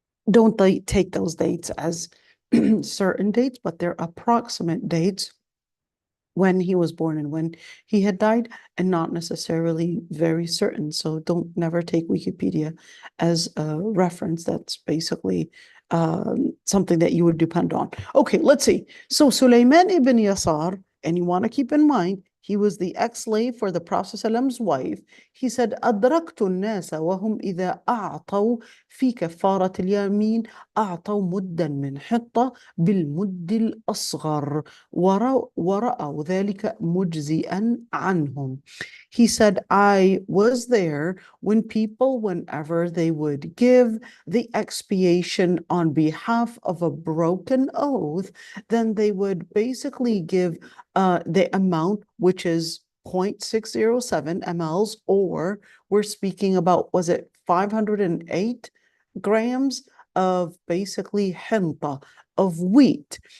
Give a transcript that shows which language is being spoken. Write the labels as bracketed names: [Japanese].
[English] Don't take those dates as certain dates, but they're approximate dates when he was born and when he had died, and not necessarily very certain. So don't never take Wikipedia as a reference. That's basically something that you would depend on. Okay, let's see. So Sulaiman ibn Yasar, and you want to keep in mind, he was the ex-slave for the Prophet's wife. He said, [Arabic] أدركت الناس وهم إذا أعطوا في كفارة اليمين أعطوا مدا من حطة بالمد الأصغر ورأوا ذلك مجزئا عنهم. [English] He said, I was there when people, whenever they would give the expiation on behalf of a broken oath, then they would basically give the amount, which is 0.607 mLs, or we're speaking about, was it 508 grams of basically hinta, of wheat.